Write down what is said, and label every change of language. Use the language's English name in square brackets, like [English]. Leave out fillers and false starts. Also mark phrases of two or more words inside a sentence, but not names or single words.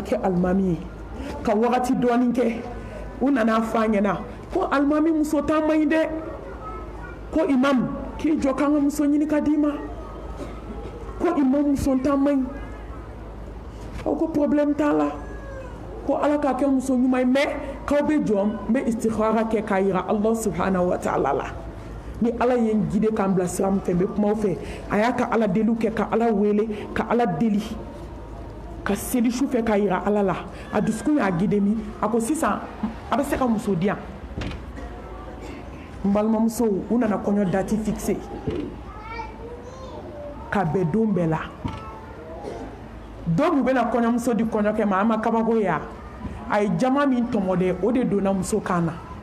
[Bambara] kɛ alimami ye ka wagati dɔɔni kɛ u nana fɔ a ɲɛna ko alimami muso t'an man ɲi dɛ ko imam k'i jɔ k'an ka muso ɲini ka d'i ma ko imam muso t'an man ɲi aw ko problème t'a la ko Ala k'a kɛ muso ɲuman ye mais k'aw bɛ jɔ n bɛ istikhara kɛ k'a yira [Arabic] الله سبحانه وتعالى [Bambara] la ni Ala ye n guider k'an bila sira min fɛ n bɛ kuma aw fɛ a y'a ka Ala deliw kɛ ka Ala wele ka Ala deli ka seli su fɛ k'a yira Ala la a dusukun y'a guider min a ko sisan a bɛ se ka muso di yan n balimamusow u nana kɔɲɔ [French] date fixé [Bambara] ka bɛn don bɛɛ la dɔw b'u bɛna kɔɲɔmuso di kɔɲɔkɛ ma a ma kabako ye a ye jama min tɔmɔ dɛ o de donna muso kan na